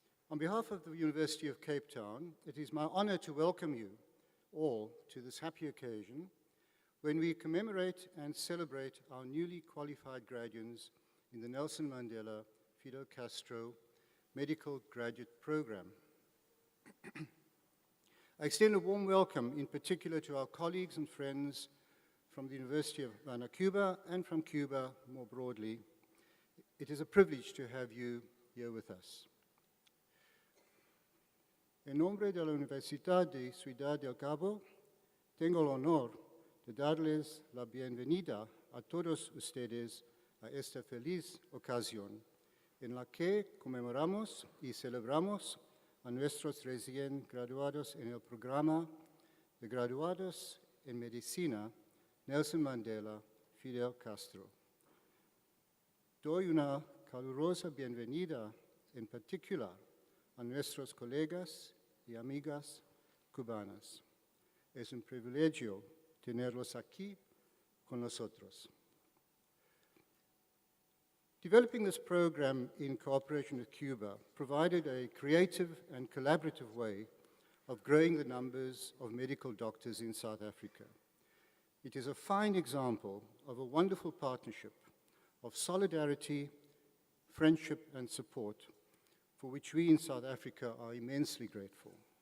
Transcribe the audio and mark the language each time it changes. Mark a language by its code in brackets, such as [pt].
[en] On behalf of the University of Cape Town, it is my honor to welcome you all to this happy occasion when we commemorate and celebrate our newly qualified graduates in the Nelson Mandela Fidel Castro Medical Graduate Programme. I extend a warm welcome in particular to our colleagues and friends from the University of Havana, Cuba, and from Cuba more broadly. It is a privilege to have you here with us. [es] En nombre de la Universidad de Ciudad del Cabo, tengo el honor de darles la bienvenida a todos ustedes a esta feliz ocasión, en la que conmemoramos y celebramos a nuestros recién graduados en el programa de graduados en medicina Nelson Mandela Fidel Castro. Doy una calurosa bienvenida en particular a nuestros colegas y amigas cubanas. Es un privilegio tenerlos aquí con nosotros. [en] Developing this program in cooperation with Cuba provided a creative and collaborative way of growing the numbers of medical doctors in South Africa. It is a fine example of a wonderful partnership of solidarity, friendship, and support, for which we in South Africa are immensely grateful.